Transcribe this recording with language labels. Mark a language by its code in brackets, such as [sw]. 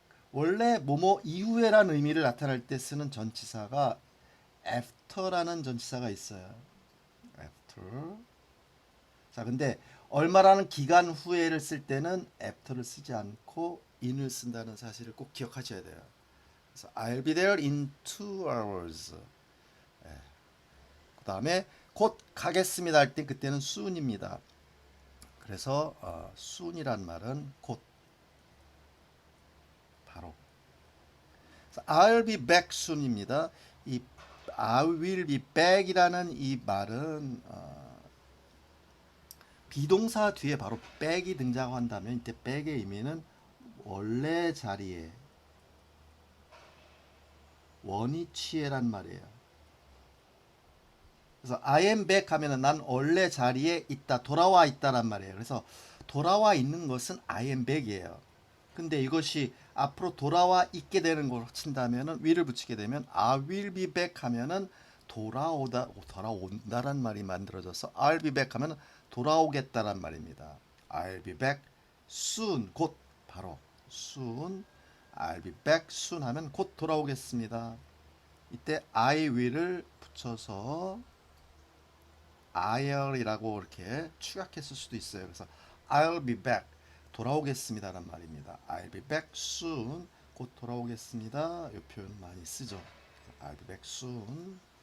[ko] 원래 뭐뭐 이후에라는 의미를 나타낼 때 쓰는 전치사가 after라는 전치사가 있어요. after. 자, 근데 얼마라는 기간 후에를 쓸 때는 after를 쓰지 않고 in을 쓴다는 사실을 꼭 기억하셔야 돼요. 그래서 [en] I'll be there in 2 hours. [ko] 그 다음에 곧 가겠습니다 할 때 그때는 soon입니다. 그래서 soon이란 말은 곧, 바로. [en] I'll be back soon입니다. [ko] 이 I will be back이라는 이 말은 비동사 뒤에 바로 back이 등장한다면 이때 back의 의미는 원래 자리에, 원위치에란 말이에요. 그래서 [en] I am back [ko] 하면은 난 원래 자리에 있다, 돌아와 있다란 말이에요. 그래서 돌아와 있는 것은 I am back이에요. 근데 이것이 앞으로 돌아와 있게 되는 걸 친다면은 will을 붙이게 되면 [en] I will be back [ko] 하면은 돌아온다란 말이 만들어져서 [en] I'll be back [ko] 하면 돌아오겠다란 말입니다. [en] I'll be back soon, [ko] 곧, 바로 [en] soon. I'll be back soon [ko] 하면 곧 돌아오겠습니다. 이때 I will을 붙여서 I'll이라고 이렇게 축약했을 수도 있어요. 그래서 [en] I'll be back, [ko] 돌아오겠습니다란 말입니다. [en] I'll be back soon, [ko] 곧 돌아오겠습니다. 이 표현 많이 쓰죠. [en] I'll be back soon.